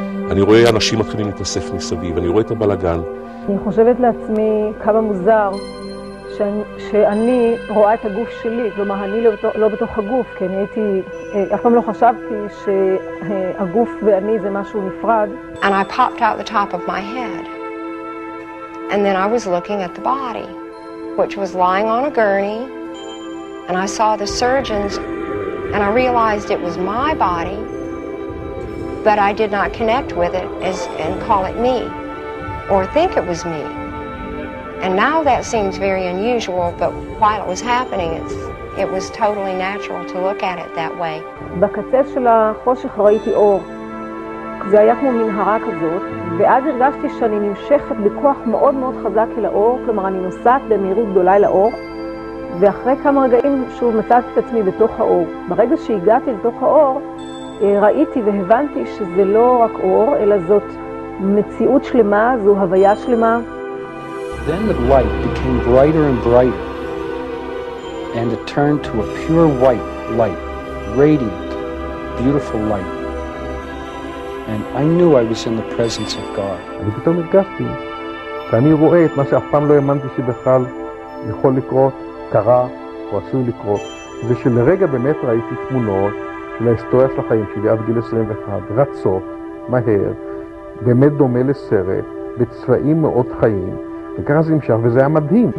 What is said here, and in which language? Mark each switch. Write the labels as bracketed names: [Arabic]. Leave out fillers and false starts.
[Hebrew] אני רואה אנשים מתחילים להתאסף מסביב, אני רואה את הבלגן. אני חושבת לעצמי כמה מוזר שאני רואה את הגוף שלי, כלומר אני לא בתוך הגוף, כי אני הייתי, אף פעם לא חשבתי שהגוף ואני זה משהו נפרד. [English] And I popped out the top of my head. And then I was looking at the body, which was lying on a gurney, and I saw the surgeons, and I realized it was my body, but I did not connect with it and call it me, or think it was me. And now that seems very unusual, but while it was happening, it was totally natural to look at it that way. [Hebrew] בקצה של החושך ראיתי אור. זה היה כמו מנהרה כזאת, ואז הרגשתי שאני נמשכת בכוח מאוד מאוד חזק אל האור, כלומר אני נוסעת במהירות גדולה אל האור, ואחרי כמה רגעים שוב מצאתי את עצמי בתוך האור. ברגע שהגעתי לתוך האור, ראיתי והבנתי שזה לא רק אור, אלא זאת מציאות שלמה, זו הוויה שלמה. [English] Then the light became brighter and brighter, and it turned to a pure white light, radiant, beautiful light. And I knew I was in the presence of God. [Hebrew] אני פתאום הרגשתי שאני רואה את מה שאף פעם לא האמנתי שבכלל יכול לקרות, קרה או עשוי לקרות. זה שלרגע באמת ראיתי תמונות של ההיסטוריה של החיים שלי עד גיל 21, רצות, מהר, באמת דומה לסרט, בצבעים מאוד חיים, וככה זה נמשך, וזה היה מדהים.